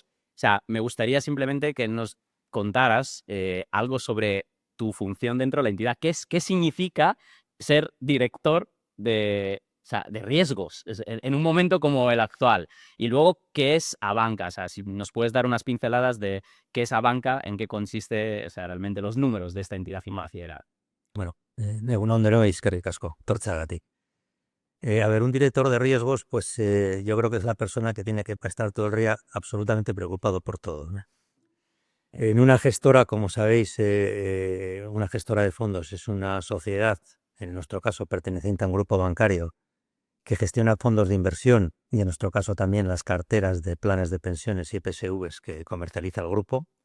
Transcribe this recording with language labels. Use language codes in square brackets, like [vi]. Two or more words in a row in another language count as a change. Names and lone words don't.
[es] O sea, me gustaría simplemente que nos contaras algo sobre tu función dentro de la entidad. ¿Qué significa ser director de riesgos en un momento como el actual? Y luego, ¿qué es Abanca? O sea, si nos puedes dar unas pinceladas de qué es Abanca, en qué consiste, o sea, realmente los números de esta entidad financiera. [eu] bueno, egun on denoi, eskerrik asko, tortzagatik. [es] A ver, un director de riesgos, pues yo creo que es la persona que tiene que estar todo el día absolutamente preocupado por todo, ¿no? En una gestora, como sabéis, una gestora de fondos es una sociedad, en nuestro caso perteneciente a un grupo bancario, que gestiona fondos de inversión y en nuestro caso también las carteras de planes de pensiones y PSVs que comercializa el grupo.